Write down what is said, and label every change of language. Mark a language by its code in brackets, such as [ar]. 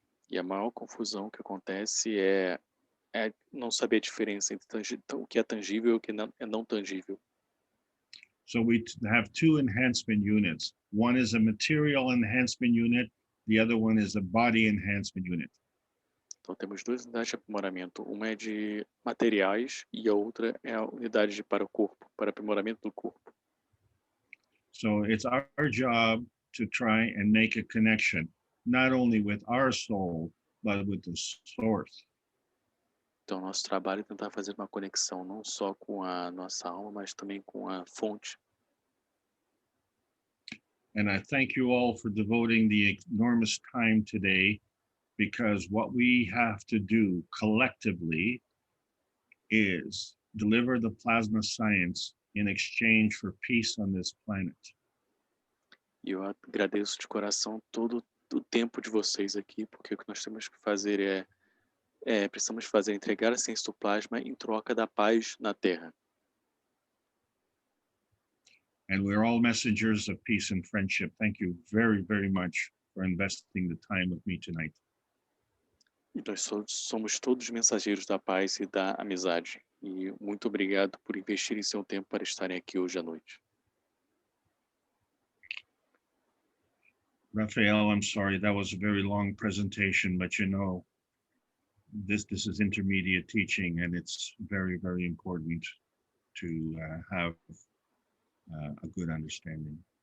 [pt] E a maior confusão que acontece é não saber a diferença entre o que é tangível e o que é não tangível. [en] So we have two enhancement units. One is a material enhancement unit. The other one is a body enhancement unit. [pt] Então temos duas unidades de aprimoramento. Uma é de materiais e a outra é a unidade para o corpo, para aprimoramento do corpo. [en] So it's our job to try and make a connection, not only with our soul, but with the source. [pt] Então nosso trabalho é tentar fazer uma conexão não só com a nossa alma, mas também com a fonte. [en] And I thank you all for devoting the enormous time today, because what we have to do collectively is deliver the plasma science in exchange for peace on this planet. [pt] E eu agradeço de coração todo o tempo de vocês aqui, porque o que nós temos que fazer precisamos fazer entregar a ciência do plasma em troca da paz na Terra. [en] And we're all messengers of peace and friendship. Thank you very, very much for investing the time with me tonight. [pt] E nós somos todos mensageiros da paz e da amizade. E muito obrigado por investirem seu tempo para estarem aqui hoje à noite. [en] Raphael, I'm sorry, that was a very long presentation, but you know, this is intermediate teaching, and it's very, very important to have a good understanding.